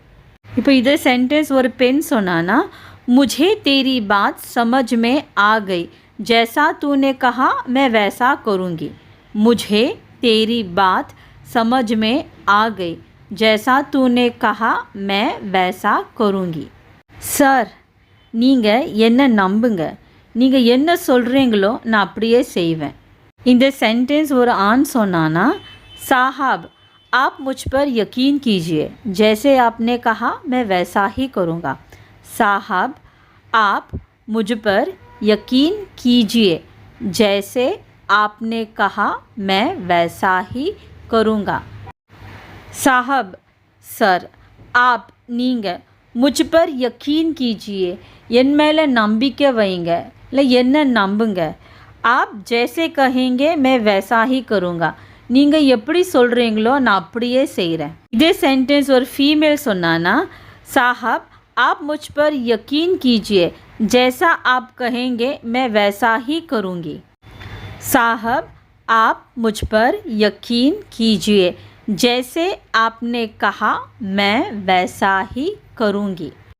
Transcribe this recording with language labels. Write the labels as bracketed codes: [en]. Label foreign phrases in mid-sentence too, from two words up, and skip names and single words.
[ta] இப்போ இதே சென்டென்ஸ் ஒரு பெண் சொன்னானா [hi] मुझे तेरी बात समझ में आ गई. जैसा तूने कहा मैं वैसा करूँगी. मुझे तेरी बात समझ में आ गई. जैसा तूने कहा मैं वैसा करूँगी. [ta] சார் நீங்கள் என்ன நம்புங்க, நீங்கள் என்ன சொல்கிறீங்களோ நான் அப்படியே செய்வேன். இந்த சென்டென்ஸ் ஒரு ஆண் சொன்னானா [hi] साहब आप मुझ पर यकीन कीजिए. जैसे आपने कहा मैं वैसा ही करूँगा. साहब आप मुझ पर यकीन कीजिए. जैसे आपने कहा मैं वैसा ही करूँगा. साहब सर आप [ta] நீங்க [hi] मुझ पर यकीन कीजिए [ta] என் மேலே நம்பிக்கை வைங்க இல்லை என்ன நம்புங்க. [hi] आप जैसे कहेंगे मैं वैसा ही करूँगा. [ta] நீங்கள் எப்படி சொல்கிறீங்களோ நான் அப்படியே செய்கிறேன். இதே சென்டென்ஸ் ஒரு ஃபீமேல் சொன்னான்னா [hi] साहब आप मुझ पर यकीन कीजिए जैसा आप कहेंगे मैं वैसा ही करूँगी. साहब आप मुझ पर यकीन कीजिए जैसे आपने कहा मैं वैसा ही करूँगी.